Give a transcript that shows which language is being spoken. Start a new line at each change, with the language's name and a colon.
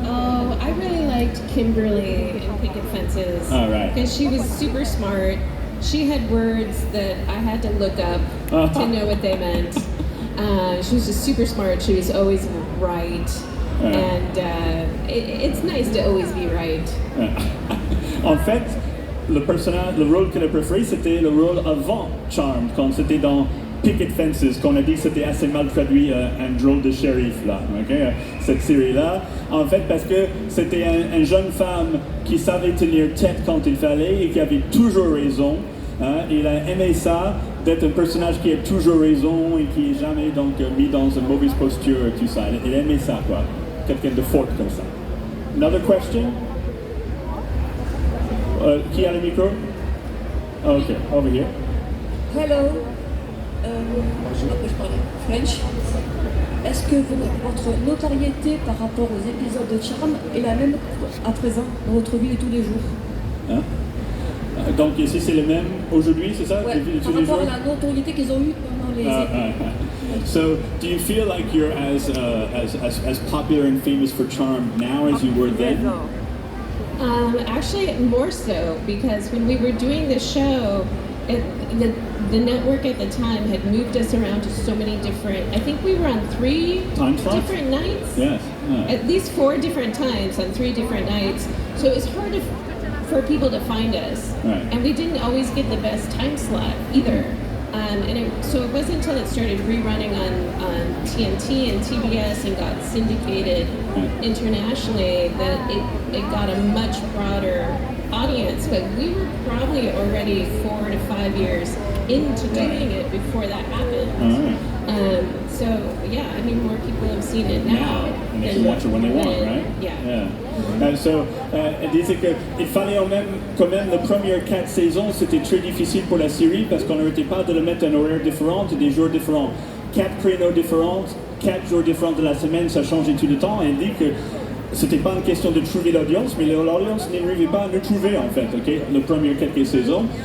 English: Oh, I really liked Kimberly in Picket Fences. Oh, right. Because she was super smart. She had words that I had to look up to know what they meant. She was just super smart. She was always right. And it's nice to always be right.
French: En fait, le rôle qu'elle a préféré, c'était le rôle avant Charmed, quand c'était dans Picket Fences, qu'on a dit que c'était assez mal traduit, un drôle de shérif, là, okay? Cette série-là. En fait, parce que c'était une jeune femme qui savait tenir tête quand il fallait et qui avait toujours raison. Hein? Il a aimé ça, d'être un personnage qui a toujours raison et qui n'est jamais donc mis dans une mauvaise posture et tout ça. Il aimait ça, quoi. Quelqu'un de fort comme ça.
English: Another question?
French: Qui a le micro?
English: Okay, over here.
French: Hello. Je parle French. Est-ce que votre notoriété par rapport aux épisodes de Charme est la même à présent dans votre vie de tous les jours? Hein? Donc ici c'est le même aujourd'hui, c'est ça? Ouais, par rapport à la notoriété qu'ils ont eue pendant les épisodes.
English: So, do you feel like you're as popular and famous for Charm now as you were then? Actually, more so, because when we were doing the show, the network at the time had moved us around to so many different, I think we were on 3 different nights? Yes. At least 4 different times on 3 different nights. So it was hard for people to find us. Right. And we didn't always get the best time slot either. So it wasn't until it started rerunning on TNT and TBS and got syndicated internationally that it got a much broader audience. But we were probably already 4 to 5 years into doing it before that happened. So yeah, I mean, more people have seen it now. And they can watch it when they want, right? Yeah.
French: Elle disait qu'il fallait quand même les premières 4 saisons, c'était très difficile pour la série parce qu'on n'arrêtait pas de le mettre à un horaire différent et des jours différents. 4 créneaux différents, 4 jours différents de la semaine, ça changeait tout le temps. Et elle dit que c'était pas une question de trouver l'audience, mais l'audience n'arrivait pas à nous trouver en fait, ok, les premières quelques saisons.